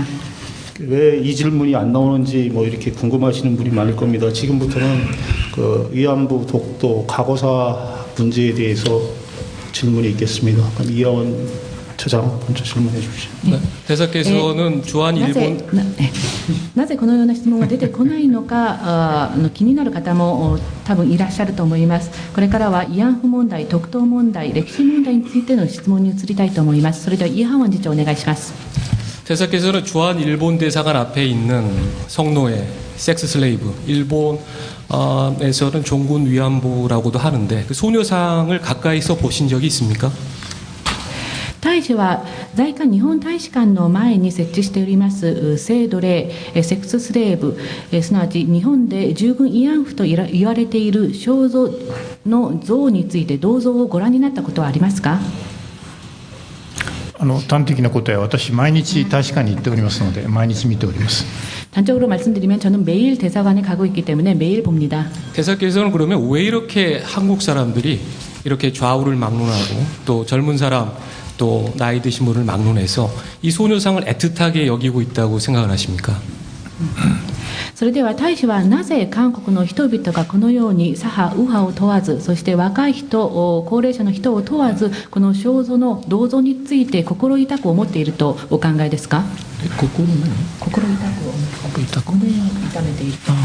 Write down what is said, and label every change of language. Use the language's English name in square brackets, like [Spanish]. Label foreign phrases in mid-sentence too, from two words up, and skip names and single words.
[Korean] 왜 이 질문이 안 나오는지 뭐 이렇게 궁금하시는 분이 많을 겁니다. 지금부터는 그 위안부 독도 과거사 문제에 대해서 질문이 있겠습니다. 그럼 이하원 처장 먼저 질문해 주시죠. 네. 대사께서는 주한 일본 [Japanese] なぜこのような質問が出てこないのか気になる方も多分いらっしゃると思います。これからは慰安婦問題、特党問題、歴史問題についての質問に移りたいと思います。それではイ・ハワン次長お願いします。 [Korean] 대사께서는 주한 일본 대사관 앞에 있는 성노예, [English] sex slave, [Korean] 일본에서는 종군 위안부라고도 하는데 그 소녀상을 가까이서 보신 적이 있습니까? [Japanese] 大使は在韓日本大使館の前に設置しております性奴隷、 [English] sex slave, [Japanese] すなわち日本で従軍慰安婦と言われている肖像の像について銅像をご覧になったことはありますか？端的な答えは私毎日大使館に行っておりますので毎日見ております。 [Korean] 단적으로 말씀드리면 저는 매일 대사관에 가고 있기 때문에 매일 봅니다. 대사께서는 그러면 왜 이렇게 한국 사람들이 이렇게 좌우를 막론하고 또 젊은 사람 또 나이 드신 분을 막론해서 이 소녀상을 애틋하게 여기고 있다고 생각을 하십니까? [Japanese] それでは大使はなぜ韓国の人々がこのように左派右派を問わず、そして若い人高齢者の人を問わずこの肖像の銅像について心痛く思っているとお考えですか？心痛く思い痛めている。